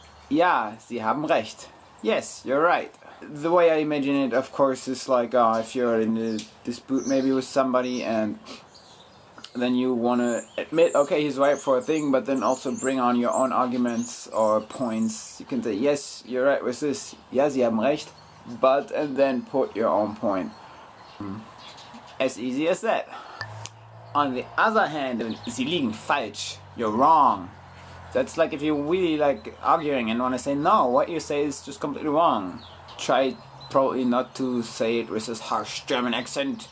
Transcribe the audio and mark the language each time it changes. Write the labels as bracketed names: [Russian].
[German] Ja, Sie haben recht. [English] Yes, you're right. The way I imagine it, of course, is like if you're in a dispute maybe with somebody and then you want to admit, okay, he's right for a thing, but then also bring on your own arguments or points. You can say, yes, you're right with this. Ja, Sie haben recht. But, and then put your own point. As easy as that. On the other hand, [German] Sie liegen falsch. [English] You're wrong. That's like if you're really like arguing and want to say, no, what you say is just completely wrong. Try probably not to say it with this harsh German accent.